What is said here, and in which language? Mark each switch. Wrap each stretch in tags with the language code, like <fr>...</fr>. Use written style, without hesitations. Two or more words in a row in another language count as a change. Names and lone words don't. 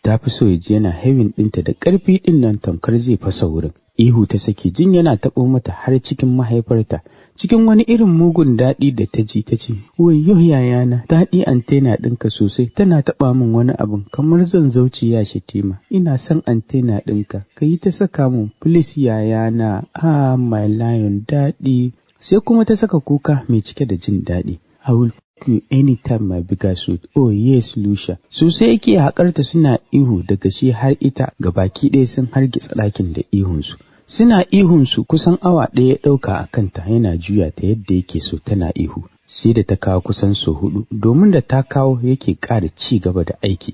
<ha>ta fi so ya ji yana hewin ɗinta da ƙarfi ɗin nan tamkar zai fasa wurin. Ihu ta sake jin yana taɓo mata har cikin mahaifarta. Cikin wani irin mugun daɗi da ta ji ta ce, wayyo yayana, daɗi antena ɗinka sosai, tana taɓa min wani abin kamar zan zauce ya Shatima. Ina son antena ɗinka, ka yi ta saka min,</ha> <en>please yayana, my lion daɗi.</en> <ha>Sai kuma ta saka kuka mai cike da jin daɗi.</ha> <en>I will fuck you anytime my bigger suit. Oh yes Lucia.</en> <ha>Sosai yake haƙarta suna ihu daga shi har ita, gabaki ɗaya sun hargitsa ɗakin da ihunsu. Suna ihunsu kusan awa ɗaya ya ɗauka a kanta yana juya ta yadda yake so tana ihu. Sai da ta kawo kusan so 4 domin da ta kawo yake ƙara ci gaba da aiki.</ha>